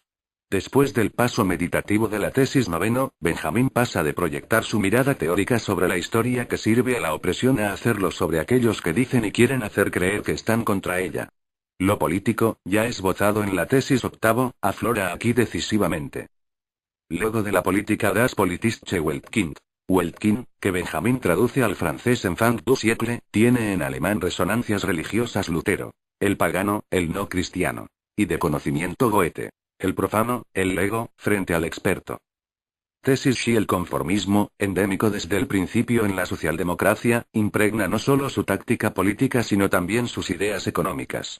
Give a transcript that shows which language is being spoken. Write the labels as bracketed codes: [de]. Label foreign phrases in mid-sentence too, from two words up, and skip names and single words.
[es] Después del paso meditativo de la tesis 9, Benjamín pasa de proyectar su mirada teórica sobre la historia que sirve a la opresión a hacerlo sobre aquellos que dicen y quieren hacer creer que están contra ella. Lo político, ya esbozado en la tesis 8, aflora aquí decisivamente. Luego de la política [de] das politische Weltkind. [es] Weltkind, que Benjamín traduce al francés [fr] Enfant du siècle, [es] tiene en alemán resonancias religiosas Lutero, el pagano, el no cristiano, y de conocimiento Goethe, el profano, el lego, frente al experto. Tesis si el conformismo, endémico desde el principio en la socialdemocracia, impregna no solo su táctica política sino también sus ideas económicas.